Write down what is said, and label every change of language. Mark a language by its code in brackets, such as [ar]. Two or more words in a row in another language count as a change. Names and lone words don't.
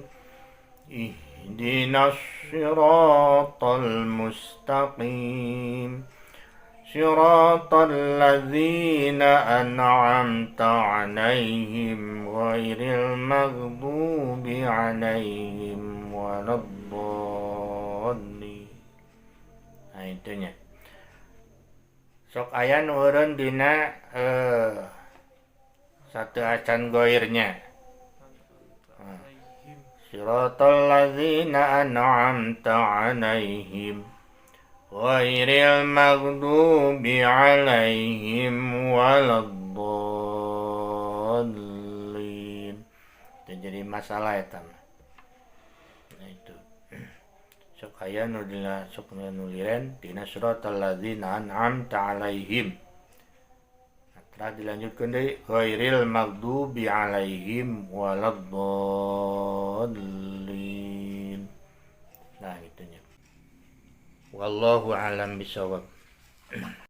[ar] اهدنا الصراط المستقيم. صراط الذين أنعمت عليهم غير المغضوب عليهم ولا الضالين. [su] Nah itunya. Sok aya nu eureun dina satu acan goirnya. [ar] صراط الذين أنعمت عليهم غير المغضوب عليهم ولا الضالين. [su] Itu jadi masalah eta. Nah itu. Sok aya nu dina sok nuliren dina [ar] صراط الذين أنعمت عليهم. [su] Nah, dilanjutkeun deui [ar] غير المغضوب عليهم ولا الضالين. [su] Nah itunya. [ar] والله أعلم بالصواب.